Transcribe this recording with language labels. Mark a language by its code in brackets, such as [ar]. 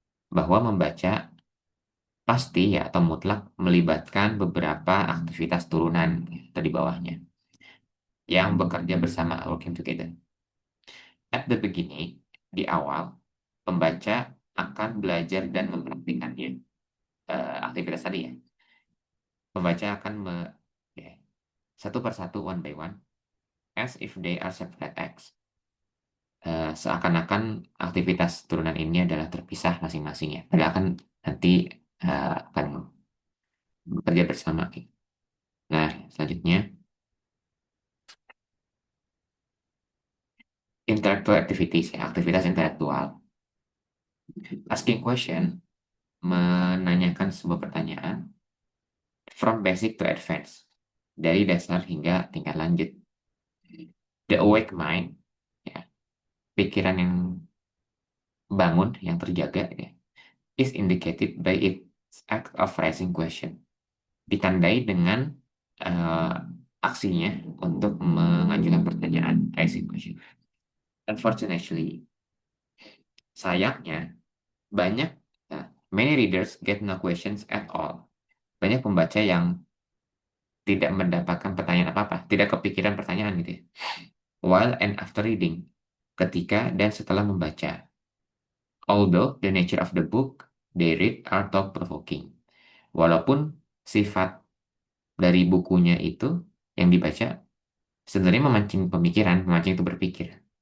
[id] Bahwa membaca pasti ya atau mutlak melibatkan beberapa aktivitas turunan atau di bawahnya yang bekerja bersama, [en] working together. At the beginning, [id] di awal, pembaca akan belajar dan mempraktikannya. Aktivitas tadi ya. Pembaca akan ya, satu persatu, [en] one by one, as if they are separate acts. [id] Seakan-akan aktivitas turunan ini adalah terpisah masing-masingnya. Padahal akan nanti akan bekerja bersama. Nah, selanjutnya, [en] intellectual activities, [id] ya, aktivitas intelektual. [en] Asking question, [id] menanyakan sebuah pertanyaan [en] from basic to advanced, [id] dari dasar hingga tingkat lanjut. [en] The awake mind, ya, [id] pikiran yang bangun, yang terjaga, [en] ya, is indicated by its act of raising question. [id] Ditandai dengan eh, aksinya untuk mengajukan pertanyaan, [en] raising question. Unfortunately, [id] sayangnya, banyak, [en] many readers get no questions at all. [id] Banyak pembaca yang tidak mendapatkan pertanyaan apa-apa, tidak kepikiran pertanyaan gitu ya. [en] While and after reading, [id] ketika dan setelah membaca. [en] Although the nature of the book they read are thought-provoking. [id] Walaupun sifat dari bukunya itu yang dibaca sebenarnya memancing pemikiran, memancing itu berpikir.